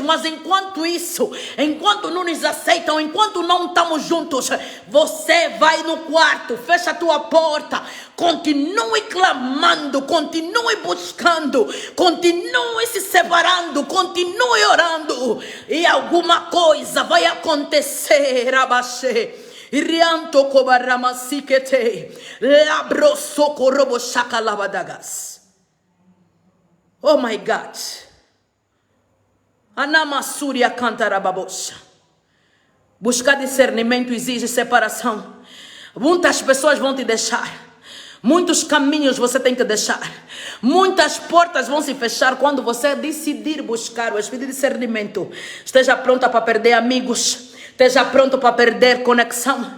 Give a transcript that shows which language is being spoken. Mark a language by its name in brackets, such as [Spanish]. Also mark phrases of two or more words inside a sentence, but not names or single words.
[Portuguese] Mas enquanto isso, enquanto não nos aceitam, enquanto não estamos juntos, você vai no quarto, fecha a tua porta, continue clamando, continue buscando, continue se separando, continue orando, e alguma coisa vai acontecer. Abaixê. Irianto kobaramasikete labroso korobo shakalabadagas. [English] Oh my God. Anamasuria cantarababosha. [Portuguese] Buscar discernimento exige separação. Muitas pessoas vão te deixar. Muitos caminhos você tem que deixar. Muitas portas vão se fechar quando você decidir buscar o espírito de discernimento. Esteja pronta para perder amigos. Esteja pronto para perder conexão.